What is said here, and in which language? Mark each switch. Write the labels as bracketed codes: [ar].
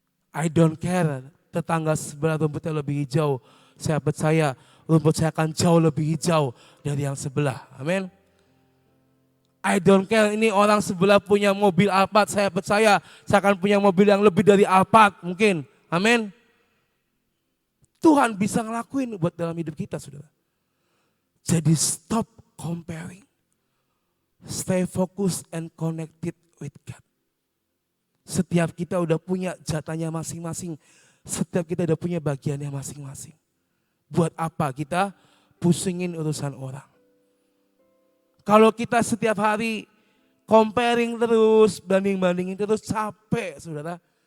[en] I don't care [id] tetangga sebelah rumputnya lebih hijau, saya percaya rumput saya akan jauh lebih hijau dari yang sebelah. Amin. [en] I don't care [id] ini orang sebelah punya mobil Alphard, saya percaya saya akan punya mobil yang lebih dari Alphard mungkin. Amin. Tuhan bisa ngelakuin buat dalam hidup kita, saudara. [en] Jadi stop comparing. Stay focused and connected with God. [id] Setiap kita udah punya jatahnya masing-masing. Setiap kita udah punya bagiannya masing-masing. Buat apa kita pusingin urusan orang? Kalau kita setiap hari comparing terus, banding-bandingin terus, capek saudara.